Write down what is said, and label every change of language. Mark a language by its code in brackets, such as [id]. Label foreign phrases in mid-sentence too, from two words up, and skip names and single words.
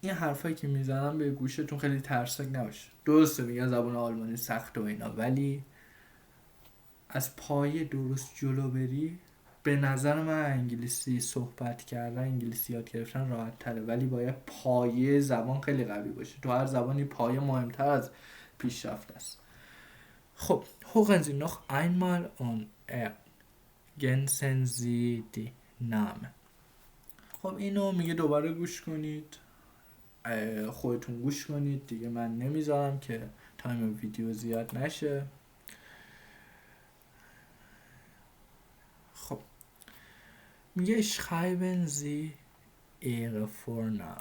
[fa] این حرفایی که میزنم به گوشتون خیلی ترسناک نباشه. درسته میگن زبان آلمانی سخت و اینا، ولی از پایه درست جلو بری به نظر من انگلیسی صحبت کردن، انگلیسی یاد گرفتن راحت تره، ولی باید پایه زبان خیلی قوی باشه. تو هر زبانی پایه مهمتر از پیشرفت است. [de] خب hören Sie noch einmal und ergänzen Sie die Namen. [fa] خب اینو میگه دوباره گوش کنید، خودتون گوش کنید دیگه، من نمیذارم که تایم ویدیو زیاد نشه. [de] خب میگه schreiben Sie Ihre Vorname.